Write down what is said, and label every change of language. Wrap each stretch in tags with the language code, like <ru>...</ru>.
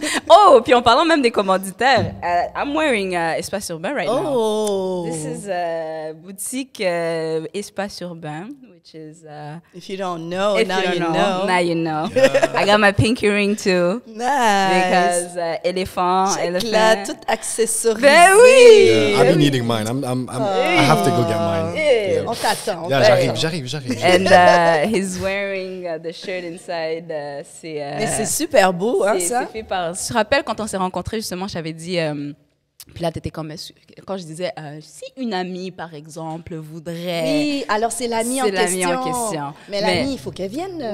<fr>oh, puis en parlant même des commanditaires,</fr> <en>I'm wearing Espace Urbain right now. Oh. This is boutique Espace Urbain, which is... If you don't know, if now you you don't know. Now you know. I got my pinky ring too. Nice. Because elephant.</en> <fr>Là, tout accessorisé. Ben oui!</fr> <en>Yeah, I've been needing mine. I have to go get mine. Yeah.</en> <fr>On t'attend.</fr> <en>Yeah,</en> <fr>j'arrive.</fr> <en>And he's wearing the shirt inside.</en> <fr>Mais c'est super beau, hein, ça? C'est fait par... Je te rappelle, quand on s'est rencontrés, justement, je t'avais dit... puis là, t'étais comme... Quand je disais, si une amie, par exemple, voudrait... Oui, alors c'est l'amie en question. C'est l'amie en question. Mais l'amie, il faut qu'elle vienne.</fr>